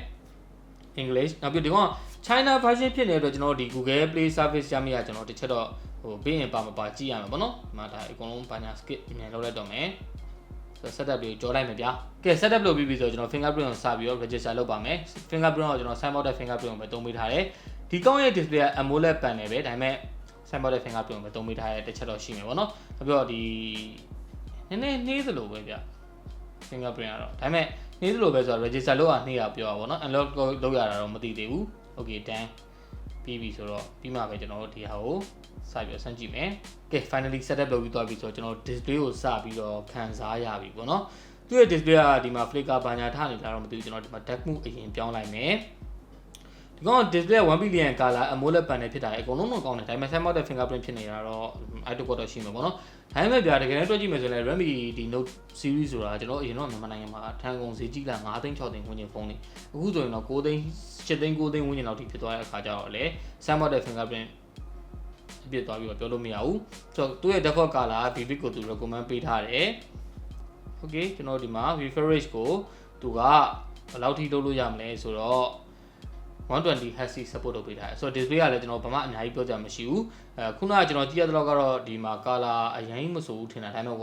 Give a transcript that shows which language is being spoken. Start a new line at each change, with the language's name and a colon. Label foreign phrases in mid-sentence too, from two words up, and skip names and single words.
Burmese: English နောက်ပြီးဒီကောင်
English: China version
Burmese: ဖြစ်နေတဲ့အတွက်ကျွန်တော်ဒီ Google Play Service ရမယ့်ကျွန်တော်တစ်ချက်တော့ဟိုဘေးရင်ပါမပါကြည့်ရမှာပေါ့နော်ဒီမှာဒါအကုန်လုံးပါညာ skip မြန်လုပ်လိုက်တော့မယ်ဆိုတော့ setup လေးကြောလိုက်မယ်ဗျာကဲ setup လုပ်ပြီးပြီဆိုတော့ကျွန်တော် fingerprint ကိုစပြီးတော့ register လုပ်ပါမယ် fingerprint ကိုကျွန်တော် sign out တဲ့ fingerprint ကိုပဲသုံးပေးထားတယ်ဒီကောင်ရဲ့ display က
English: AMOLED panel
Burmese: ပဲဒါပေမဲ့
English: sign out
Burmese: တဲ့ fingerprint ကိုပဲသုံးပေးထားတဲ့တစ်ချက်တော့ရှိမယ်ပေါ့နော်နောက်ပြီးတော့ဒီနည်းနည်းနှေးသလိုပဲဗျ fingerprint ကတော့ဒါပေမဲ့နှေးသလိုပဲ ဆိုတော့ register လုပ်ရနှေးတာပြောတာပေါ့နော် unlock လုပ်ရတာတော့မသိသေးဘူး
English: okay done
Burmese: ပြီးပြီဆိုတော့ပြီးမှပဲကျွန်တော်တို့ဒီဟာကိုစပြီးတော့စမ်းကြည့်မယ်ကဲ finally setup လုပ်ပြီးသွားပြီဆိုတော့ကျွန်တော် display ကိုစပြီးတော့ခံစားရပြီပေါ့နော်သူ့ရဲ့ display ကဒီမှာ flicker ဘာညာထားနေတာတော့မသိဘူးကျွန်တော်ဒီမှာ
English: dark mode
Burmese: အရင်ပြောင်းလိုက်မယ်ဒီကောင်
English: display 1 billion color AMOLED panel
Burmese: ဖြစ်တာအကုန်လုံးတော့ကောင်းတယ်ဒါပေမဲ့
English: sign out
Burmese: တဲ့ fingerprint ဖြစ်နေတာတော့ iTouch တော့ရှိမှာပေါ့နော်ဒါပေမဲ့ဗျာတကယ်လည်းတွက်ကြည့်မယ်ဆိုရင် Redmi ဒီ Note series ဆိုတာကျွန်တော်အရင်တော့မြန်မာနိုင်ငံမှာထန်ကုန်ဈေးကြီးလာ9သိန်း6သိန်းဝန်းကျင်ဖုန်းနေအခုဆိုရင်တော့9သိန်း7သိန်း9သိန်းဝန်းကျင်လောက်ထိဖြစ်သွားတဲ့အခါကျတော့လေ
English: sign out
Burmese: တဲ့ fingerprint ပြစ်သွားပြီးတော့ပြောလို့မရဘူးဆိုတော့သူ့ရဲ့
English: default color vivid
Burmese: ကိုသူ recommend ပေးထားတယ် okay ကျွန်တော်ဒီမှာ refresh ကိုသူကဘယ်လောက်ထိလုပ်လို့ရမလဲဆိုတော့
English: 120 Hz support
Burmese: လုပ်ပေးထားတယ်ဆိုတော့ display ကလည်းကျွန်တော်ဘာမှအများကြီးပြောကြမှာမရှိဘူးခုနကကျွန်တော်ကြည့်ရတဲ့လောက်ကတော့ဒီမှာ color အရင်မဆိုဘူးထင်တာဒါပေမဲ့